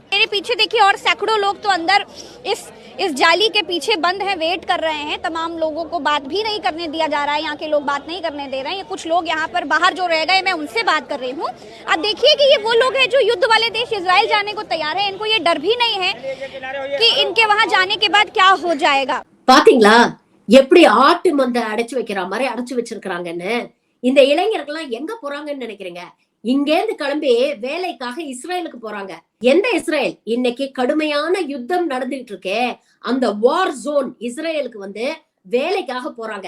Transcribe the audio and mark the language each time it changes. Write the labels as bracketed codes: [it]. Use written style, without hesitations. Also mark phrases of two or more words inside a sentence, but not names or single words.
[hi] मेरे पीछे देखिए, और सैकड़ों लोग तो अंदर इस जाली के पीछे बंद हैं, वेट कर रहे हैं। तमाम लोगों को बात भी नहीं करने दिया जा रहा है, यहाँ के लोग बात नहीं करने दे रहे हैं। ये कुछ लोग यहाँ पर बाहर जो रह गए, मैं उनसे बात कर रही हूँ। अब देखिए कि ये वो लोग हैं जो युद्ध वाले देश इजराइल जाने को तैयार है, इनको ये डर भी नहीं है कि इनके वहाँ जाने के बाद क्या हो जाएगा। [ta] பாத்தீங்களா எப்படி ஆட்டு மந்த அடைச்சு வைக்கிற மாதிரி அடைச்சு வச்சிருக்காங்கன்னு. இந்த இளைஞர்கள்லாம் எங்க போறாங்கன்னு நினைக்கிறீங்க? இங்க இருந்து கிளம்பி வேலைக்காக இஸ்ரேலுக்கு போறாங்க. எந்த இஸ்ரேல்? இன்னைக்கு கடுமையான யுத்தம் நடந்துகிட்டு இருக்கே, அந்த [en] war zone [ta] இஸ்ரேலுக்கு வந்து வேலைக்காக போறாங்க.